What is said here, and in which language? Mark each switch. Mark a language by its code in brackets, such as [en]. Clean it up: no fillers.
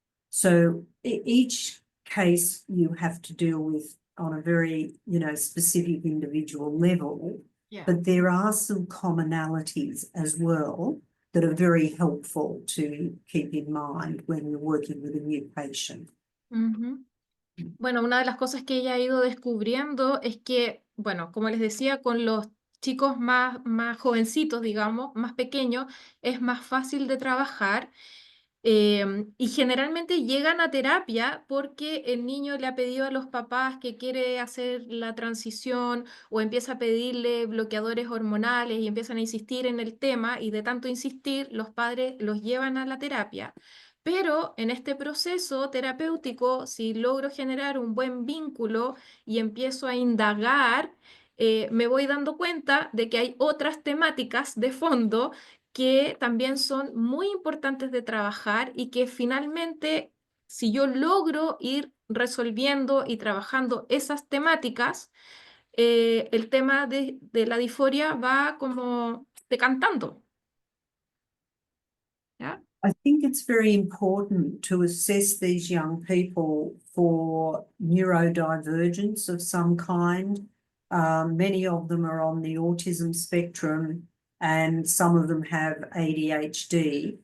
[en] So each case you have to deal with on a very, specific individual level, Yeah. but there are some commonalities as well that are very helpful to keep in mind when you're working with a new patient. Ujú. [es] Bueno, una de las cosas que ella ha ido descubriendo es que, bueno, como les decía, con los chicos más jovencitos, digamos, más pequeños, es más fácil de trabajar. Y generalmente llegan a terapia porque el niño le ha pedido a los papás que quiere hacer la transición, o empieza a pedirle bloqueadores hormonales y empiezan a insistir en el tema, y de tanto insistir los padres los llevan a la terapia. Pero en este proceso terapéutico, si logro generar un buen vínculo y empiezo a indagar, me voy dando cuenta de que hay otras temáticas de fondo que también son muy importantes de trabajar, y que finalmente, si yo logro ir resolviendo y trabajando esas temáticas, el tema de la disforia va como decantando. ¿Ya? [en] I think it's very important to assess these young people for neurodivergence of some kind. Many of them are on the autism spectrum, and some of them have ADHD.